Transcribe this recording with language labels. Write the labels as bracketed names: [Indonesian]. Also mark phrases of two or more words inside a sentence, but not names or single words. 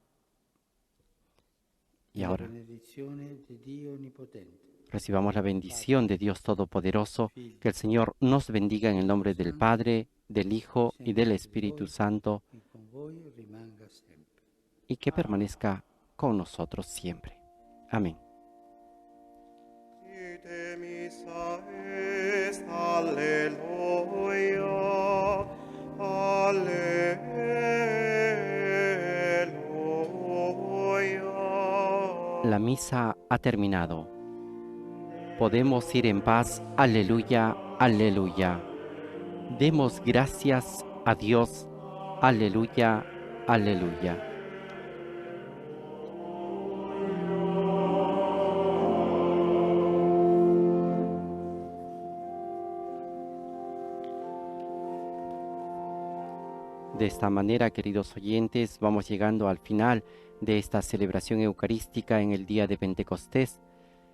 [Spanish] Y ahora recibamos la bendición de Dios Todopoderoso, que el Señor nos bendiga en el nombre del Padre, del Hijo y del Espíritu Santo, y que permanezca con nosotros siempre. Amén. [Latin] Ite missa est, alleluia, alleluia. [Spanish] La misa ha terminado. Podemos ir en paz. Aleluya, aleluya. Demos gracias a Dios. Aleluya, aleluya. De esta manera, queridos oyentes, vamos llegando al final de esta celebración eucarística en el día de Pentecostés.